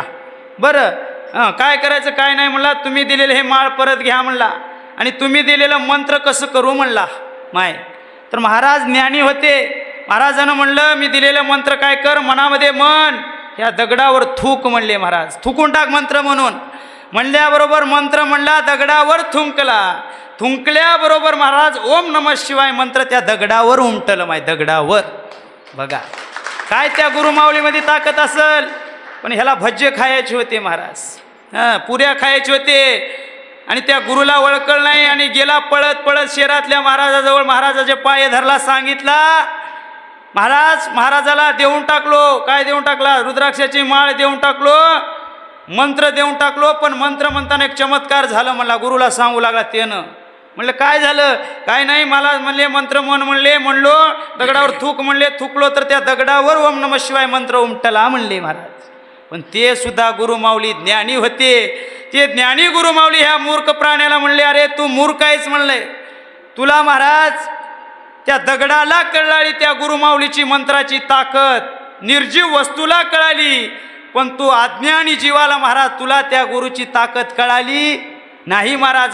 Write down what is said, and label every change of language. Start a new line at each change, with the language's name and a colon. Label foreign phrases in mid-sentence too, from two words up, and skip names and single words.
Marathi: बरं काय करायचं काय नाही म्हणला, तुम्ही दिलेले हे माळ परत घ्या म्हणला आणि तुम्ही दिलेलं मंत्र कसं करू म्हणला. माय तर महाराज ज्ञानी होते. महाराजानं म्हणलं मी दिलेलं मंत्र काय कर, मनामध्ये मन ह्या दगडावर थूक म्हणले महाराज, थुकून टाक मंत्र म्हणून. म्हणल्याबरोबर मंत्र म्हणला, दगडावर थुंकला. थुंकल्याबरोबर महाराज ओम नमः शिवाय मंत्र त्या दगडावर उमटलं. माय दगडावर. बघा काय त्या गुरुमावलीमध्ये ताकद असेल. पण ह्याला भज्जे खायचे होते महाराज, पुऱ्या खायचे होते आणि त्या गुरुला ओळखलं नाही आणि गेला पळत पळत शहरातल्या महाराजाजवळ. महाराजाचे पाय धरला, सांगितला महाराजाला देऊन टाकलो. काय देऊन टाकला? रुद्राक्षाची माळ देऊन टाकलो, मंत्र देऊन टाकलो. पण मंत्र म्हणताना एक चमत्कार झालं म्हणला. गुरुला सांगू लागला त्यानं. म्हणलं काय झालं? काय नाही, मला म्हणले मंत्र म्हण म्हणलो, दगडावर थूक म्हणले, थुकलो तर त्या दगडावर ओम नमः शिवाय मंत्र उमटला म्हणले महाराज. पण ते सुद्धा गुरुमाऊली ज्ञानी होते. ते ज्ञानी गुरुमाऊली ह्या मूर्ख प्राण्याला म्हणले अरे तू मूर्ख आहेस म्हणले. तुला महाराज त्या दगडाला कळाली त्या गुरुमाऊलीची मंत्राची ताकद, निर्जीव वस्तूला कळाली, पण तू अज्ञानी जीवाला महाराज तुला त्या गुरुची ताकद कळाली नाही महाराज.